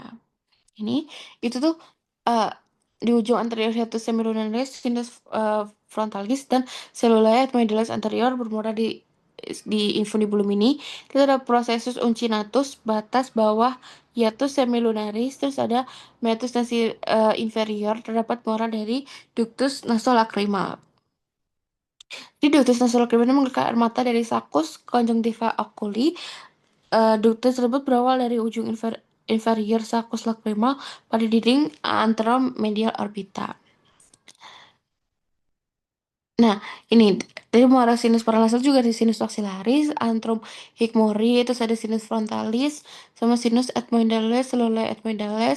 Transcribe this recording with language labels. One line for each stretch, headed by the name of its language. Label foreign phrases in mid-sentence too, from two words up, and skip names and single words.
Indonesian: Ini itu tuh eh, di ujung anterior
Latin: hiatus semilunaris sinus frontalis
Indonesian: dan
Latin: cellulae ethmoidalis anterior
Indonesian: bermuara di infundibulum ini. Kita ada
Latin: processus uncinatus
Indonesian: batas bawah
Latin: hiatus semilunaris,
Indonesian: terus ada
Latin: meatus nasi inferior
Indonesian: terdapat muara dari
Latin: ductus nasolacrimal.
Indonesian: Di
Latin: ductus nasolacrimal
Indonesian: ini mengeluarkan air mata dari
Latin: sakus conjunctiva oculi.
Indonesian: Ductus tersebut berawal dari ujung inferior
Latin: sakus lacrimal
Indonesian: pada dinding anteromedial orbita. Nah, ini dari muara sinus paranasal juga ada
Latin: sinus maxillaris, antrum hikmori,
Indonesian: terus ada
Latin: sinus frontalis,
Indonesian: sama
Latin: sinus ethmoidalis, selulae ethmoidalis.